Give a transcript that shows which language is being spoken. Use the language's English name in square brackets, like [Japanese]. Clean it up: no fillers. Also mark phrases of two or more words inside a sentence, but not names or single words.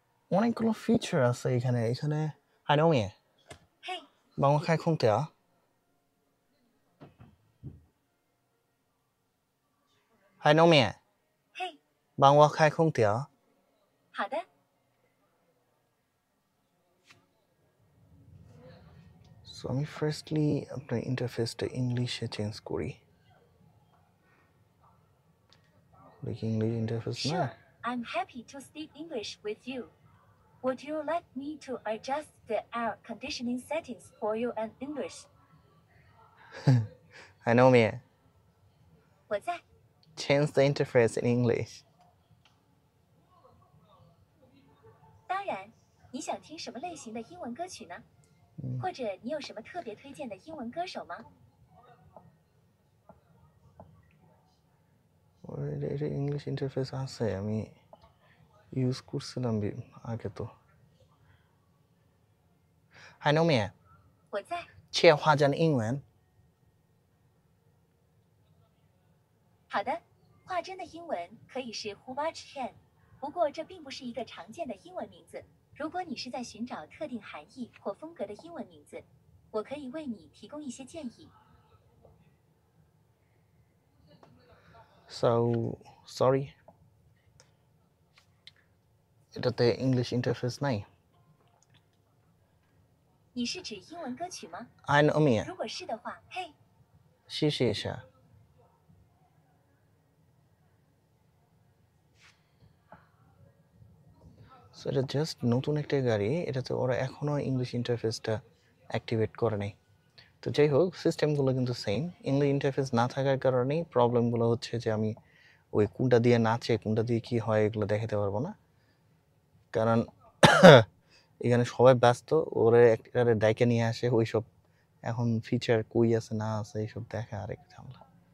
[Bangla] অনেকগুলো ফিচার আছে এখানে এখানে হাই নমি [Chinese] 嘿，帮我开空调嗨农民嘿，帮我开空调好的， [Bangla] সো আমি ফার্স্টলি আপনার ইন্টারফেসটা ইংলিশে চেঞ্জ করি দেখি [English] English interface [Bangla] না [English] Sure, I'm happy to speak English with you. Would you like me to adjust the air conditioning settings for you in English? [Chinese] 嗨农民我在。 [English] change the interface in English [Chinese] 当然，你想听什么类型的英文歌曲呢？或者你有什么特别推荐的英文歌手吗？ [Bangla] এটা [English] English interface [Bangla] আছে আমি ইউজ করছিলাম আগে তো হাই নমি [Chinese] 我在。切换成英文好的，华珍的英文可以是 Huwa Chen，不过这并不是一个常见的英文名字。如果你是在寻找特定含义或风格的英文名字，我可以为你提供一些建议。 [English] So sorry [Bangla] এটাতে [English] English interface [Bangla] নাই [Chinese] 你是指英文歌曲吗？ [English] হাই নমি [Chinese] 如果是的话，嘿，谢谢一下 [Bangla] সো এটা জাস্ট নতুন একটা গাড়ি এটাতে ওরা এখনও [English] English interface activate [Bangla] করে নাই তো যাই হোক সিস্টেমগুলো কিন্তু [English] same English interface [Bangla] না থাকার কারণেই প্রবলেমগুলো হচ্ছে যে আমি ওই কোনটা দিয়ে নাচে কোনটা দিয়ে কী হয় এগুলো দেখাতে পারবো না কারণ এখানে সবাই ব্যস্ত ওরে একটা ডাইকে নিয়ে আসে ওইসব এখন ফিচার কই আছে না আছে এইসব দেখা আরেক ঝামেলা